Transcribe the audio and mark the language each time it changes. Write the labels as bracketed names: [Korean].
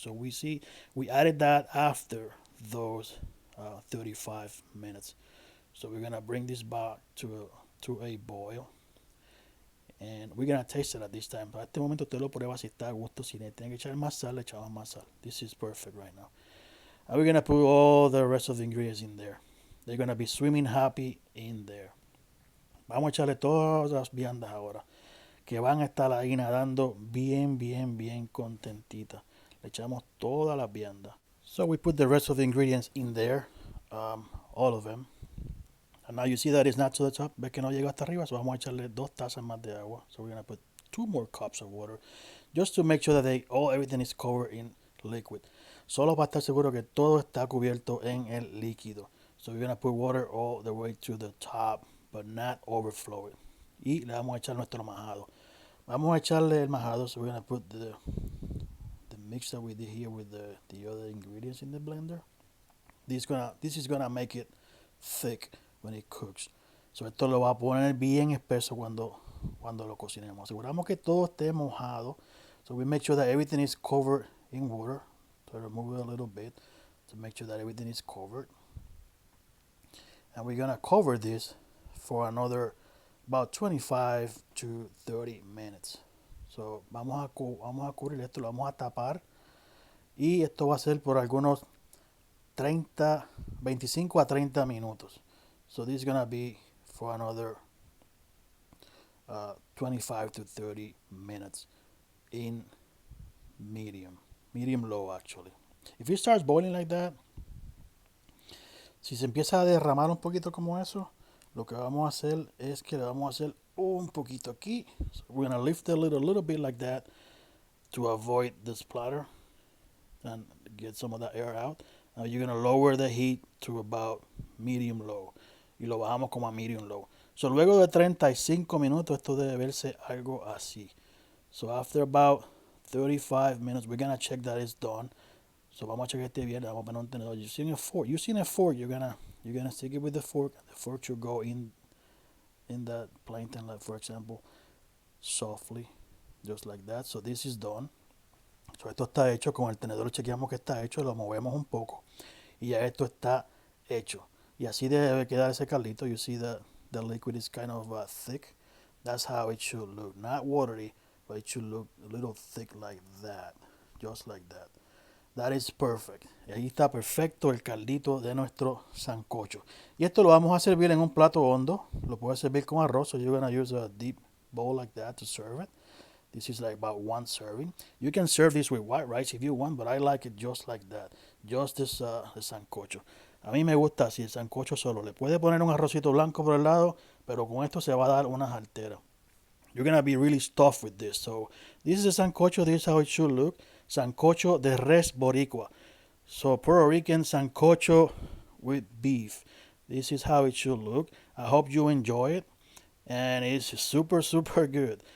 [English] So we added that after those 35 minutes. So we're gonna bring this back to a boil, and we're gonna taste it at this time. [Spanish] Para este momento usted lo prueba si está a gusto. Si le tiene que echar más sal, le echamos más sal. [English] This is perfect right now. And we're gonna put all the rest of the ingredients in there. They're gonna be swimming happy in there. [Spanish] Vamos a echarle todas las viandas ahora, que van a estar ahí nadando bien contentitas. Le echamos todas las viandas. [English] So we put the rest of the ingredients in there, all of them. And now you see that it's not to the top. [Spanish] Ves que no llega hasta arriba. So vamos a echarle 2 tazas más de agua. [English] So we're going to put 2 more cups of water. Just to make sure that everything is covered in liquid. [Spanish] Solo para estar seguro que todo está cubierto en el líquido. [English] So we're going to put water all the way to the top, but not overflow it. [Spanish] Y le vamos a echar nuestro majado. Vamos a echarle el majado. [English] So we're going to put the mix that we did here with the other ingredients in the blender. This is gonna make it thick when it cooks. [Spanish] So esto lo va a poner bien espeso cuando lo cocinemos. Aseguramos que todo esté mojado. [English] So we make sure that everything is covered in water. So remove it a little bit to make sure that everything is covered. And we're gonna cover this for another about 25 to 30 minutes. [Spanish] So vamos a cubrir esto, lo vamos a tapar. Y esto va a ser por algunos 25 a 30 minutos. [English] So this is going to be for another 25 to 30 minutes in medium low actually. If it starts boiling like that, [Spanish] si se empieza a derramar un poquito como eso, lo que vamos a hacer es que le vamos a hacer un poquito aquí. [English] So we're going to lift it a little bit like that to avoid the splatter and get some of that air out. Now you're going to lower the heat to about medium low. [Spanish] Y lo bajamos como a medium low. So luego de 35 minutos esto debe verse algo así. [English] So after about 35 minutes we're going to check that it's done. [Spanish] So vamos a checar este bien, vamos a poner un tenedor. [English] Using a fork, you're gonna stick it with the fork. The fork should go in that plantain, like for example, softly, just like that. So this is done. [Spanish] So esto está hecho, con el tenedor chequeamos que está hecho, lo movemos un poco y ya esto está hecho. Y así debe quedar ese caldito. [English] You see that the liquid is kind of thick. That's how it should look. Not watery, but it should look a little thick like that. Just like that. That is perfect. [Spanish] Y ahí está perfecto el caldito de nuestro sancocho. Y esto lo vamos a servir en un plato hondo. Lo puedes servir con arroz. [English] So you're going to use a deep bowl like that to serve it. This is like about one serving. You can serve this with white rice if you want, but I like it just like that. Just this the sancocho. [Spanish] A mí me gusta así el sancocho solo. Le puede poner un arrocito blanco por el lado, pero con esto se va a dar unas alteras. [English] You're gonna be really stuffed with this. So this is a sancocho. This is how it should look. [Spanish] Sancocho de res boricua. [English] So Puerto Rican sancocho with beef. This is how it should look. I hope you enjoy it. And it's super, super good.